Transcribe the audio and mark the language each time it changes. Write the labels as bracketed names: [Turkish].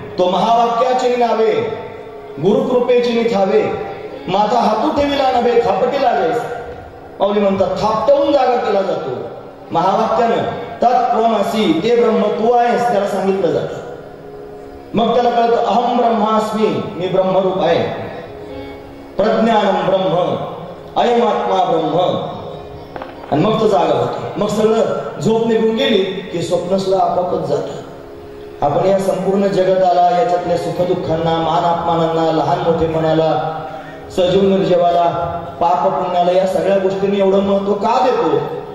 [Marathi] तो महावाक्याचे नावे गुरुकृपेची निथावे, माथा हातू ठेविला नव्हे थापटीला जायस. पावली म्हणतात थापटवून जागा केला जातो महावाक्यानं. तत्त्वमसी, ते ब्रह्म तू आहेस, त्याला सांगितलं जातं. मग त्याला कळतं [Sanskrit] अहम ब्रह्मास्मी, [Marathi] मी ब्रह्मरूप आहे. [Sanskrit] प्रज्ञानम ब्रह्म, अयम आत्मा ब्रह्म. [Marathi] आणि मग तो जागा होतो. मग सगळं झोप निघून गेली की स्वप्न सुद्धा आपोआपच जातं. आपण या संपूर्ण जगताला, याच्यातल्या सुखदुःखांना, मान अपमानांना, लहान मोठेपणाला, सजीव निर्जीवाला, पाप पुण्याला, या सगळ्या गोष्टींनी एवढं महत्व का देतो?